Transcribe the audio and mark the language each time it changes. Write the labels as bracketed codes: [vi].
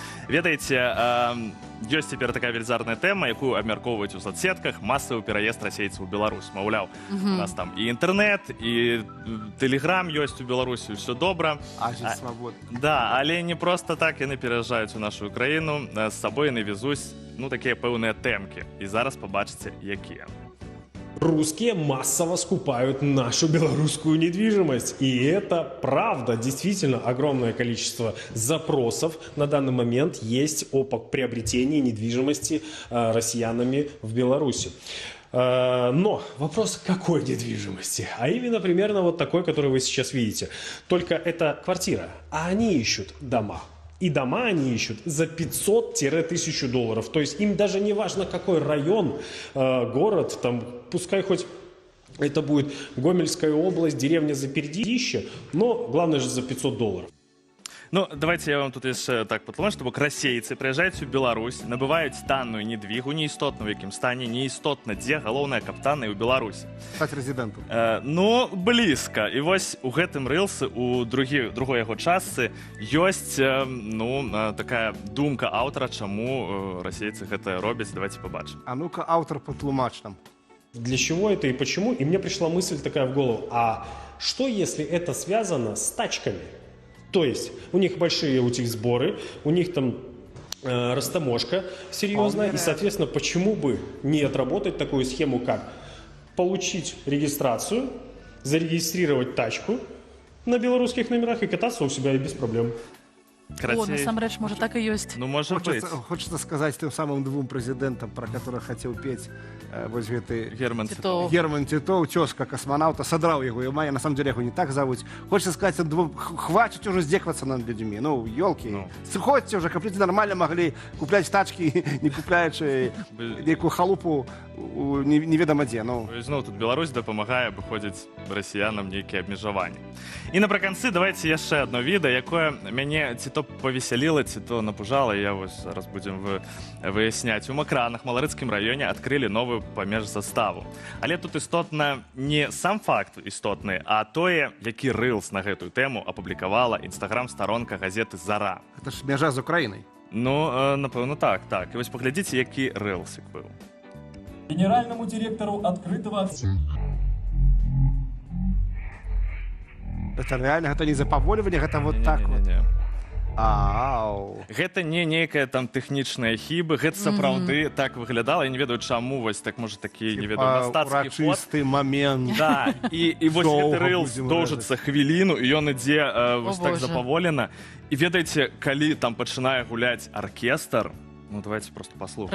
[be] Ведаеце, ёсць цяпер такая велізарная тэма, якую абмяркоўваюць у соцсетках, масавы пераезд расейцаў у Беларусь. Маўляў, у нас там і інтэрнэт, і тэлеграм ёсць у Беларусі, ўсё добра. Азія свабоды. Да, але не проста так яны пераязджаюць у нашу краіну, з сабой яны везуць, ну, такія пэўныя тэмкі. І зараз пабачыце, якія. [ru] Русские массово скупают нашу белорусскую недвижимость. И это правда. Действительно, огромное количество запросов на данный момент есть о приобретении недвижимости россиянами в Беларуси. Но вопрос какой недвижимости? А именно примерно вот такой, который вы сейчас видите. Только это квартира, а они ищут дома. И дома они ищут за 500-1000 долларов. То есть им даже не важно, какой район, город, там, пускай хоть это будет Гомельская область, деревня Запердище, но главное же за 500 долларов. [be] Ну, давайте я вам тут яшчэ так патлумачу, што бок расейцы прыязджаюць у Беларусь, набываюць танную недвігу, неістотна ў якім стане, неістотна дзе, галоўнае, каб таннай у Беларусі. Стаць рэзідэнтам. Ну, блізка. І вось у гэтым рылсы, у другой яго частцы, ёсць, ну, такая думка аўтара, чаму расейцы гэта робяць. Давайте побачым. А ну-ка, аўтар патлумач нам. [ru] Для чего это и почему? И мне пришла мысль такая в голову. А что, если это связано с тачками? То есть у них большие сборы, у них там растаможка серьезная, и, соответственно, почему бы не отработать такую схему, как получить регистрацию, зарегистрировать тачку на белорусских номерах и кататься у себя и без проблем. [be] О, насамрэч, можа, так і ёсць. Ну, можа быць. [ru] Хочется сказать тем самым двум прэзідэнтам, про которых хотел петь вот гэты Герман Титов. Герман Титов, тезка космонавта, содрал его, и на самом деле его не так зовут. Хочется сказать, хватит уже здекваться над людьми. Ну, елки. Сходите уже, купите нормально могли куплять тачки, не купляючи некую халупу неведомо где. Ну. [be] Зноў тут Беларусь дапамагае абыходзіць расіянам нейкія абмежаванні. І напрыканцы давайте яшчэ одно відэа, якое мяне ці то павесяліла, ці то напужала, я вось зараз будзем выясняць. У Макранах, Маларыцкім раёне адкрылі новую памежзаставу. Але тут істотна не сам факт істотны, а тое, які рылс на гэтую тэму апублікавала інстаграм-старонка газеты «Зара». Это ж мяжа з Украінай. Ну, напэўна, так. І вось паглядзіце, які рылсік быў. [ru] Генеральному директору открытого... Это реально, это не запаволивание, это вот так вот. Ау. [be] Гэта не нейкая там тэхнічная хіба, гэта сапраўды так выглядала. Я не ведаю, чаму вось так, можа, такі, не ведаю, мастацкі ход. Урачысты момент. Да, і вось гэты рылс доўжыцца хвіліну, і ён ідзе вось так запаволена. І ведаеце, калі там пачынае гуляць аркестр, ну давайте просто послухаем.